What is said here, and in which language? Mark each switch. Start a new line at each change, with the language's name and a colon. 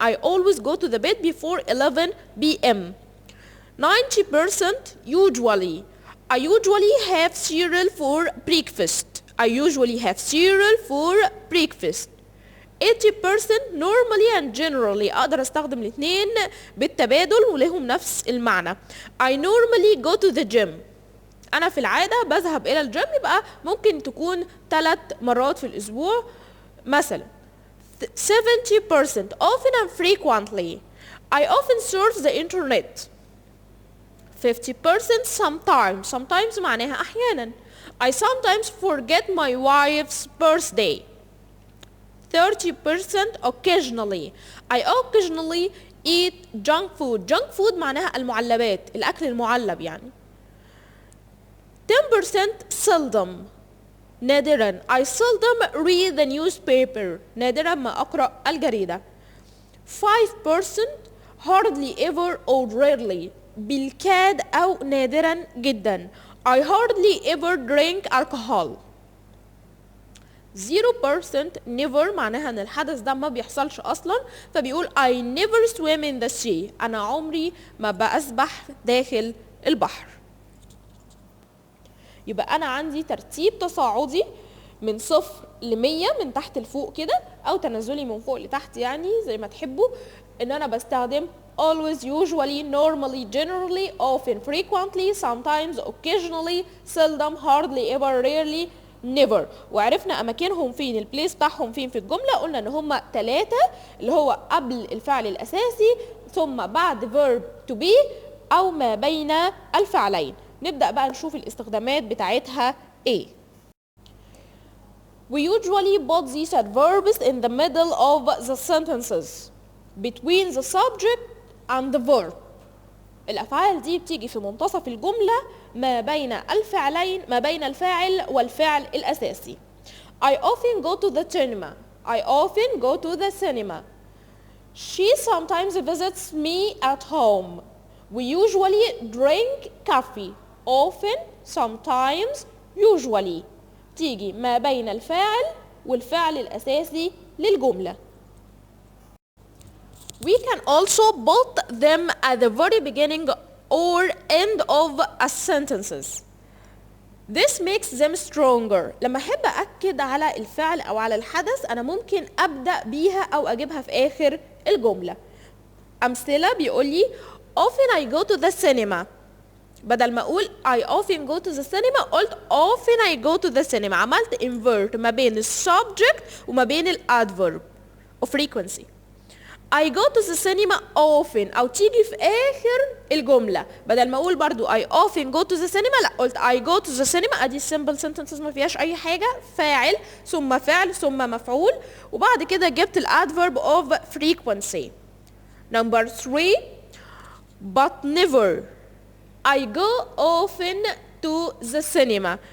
English: I always go to the bed before 11 p.m. 90%, usually. I usually have cereal for breakfast. I usually have cereal for breakfast. 80%, normally and generally.
Arabic: أقدر أستخدم الاثنين بالتبادل ولهم نفس المعنى.
English: I normally go to the gym.
Arabic: أنا في العادة بذهب إلى الجيم، يبقى ممكن تكون 3 مرات في الأسبوع مثلا.
English: 70%, often and frequently. I often surf the internet. 50%, sometimes.
Arabic: Sometimes معناها أحيانا.
English: I sometimes forget my wife's birthday. 30%, occasionally. I occasionally eat junk food.
Arabic: Junk food معناها المعلبات، الأكل المعلب يعني.
English: 10%, seldom.
Arabic: نادرا.
English: I seldom read the newspaper.
Arabic: نادرا ما أقرأ الجريدة.
English: 5%, hardly ever or rarely.
Arabic: بالكاد أو نادرا جدا.
English: I hardly ever drink alcohol.
Arabic: 0%, never معناها ان الحدث ده ما بيحصلش اصلا، فبيقول
English: I never swim in the sea.
Arabic: انا عمري ما بسبح داخل البحر. يبقى انا عندي ترتيب تصاعدي من 0 ل 100 من تحت لفوق كده، او تنازلي من فوق لتحت يعني زي ما تحبوا. ان انا بستخدم
English: always, usually, normally, generally, often, frequently, sometimes, occasionally, seldom, hardly ever, rarely, never.
Arabic: وعرفنا اماكنهم فين، البليس بتاعهم فين في الجمله. قلنا ان هم 3 اللي هو قبل الفعل الاساسي ثم بعد verb to be او ما بين الفعلين. نبدا بقى نشوف الاستخدامات بتاعتها ايه.
English: We usually put these adverbs in the middle of the sentences between the subject and the verb.
Arabic: الأفعال دي بتيجي في منتصف الجملة ما بين الفعلين، ما بين الفاعل والفعل الأساسي.
English: I often go to the cinema. I often go to the cinema. She sometimes visits me at home. We usually drink coffee. Often, sometimes, usually.
Arabic: تيجي ما بين الفاعل والفعل الأساسي للجملة.
English: We can also put them at the very beginning or end of a sentences. This makes them stronger.
Arabic: لما أحب أكد على الفعل أو على الحدث أنا ممكن أبدأ بيها أو أجيبها في آخر الجملة. أمثلة بيقول لي
English: often I go to the cinema.
Arabic: بدل ما أقول
English: I often go to the cinema قلت often I go to the cinema.
Arabic: عملت invert ما بين السبجكت وما بين الادفيرب of frequency.
English: I go to the cinema often
Arabic: أو تيجي في آخر الجملة. بدل ما أقول برضو
English: I often go to the cinema لا قلت I go to the cinema.
Arabic: أدي simple sentences ما فيهاش أي حاجة، فاعل ثم فعل ثم مفعول، وبعد كده جبت الادverb of frequency.
English: Number 3, but never. I go often to the cinema.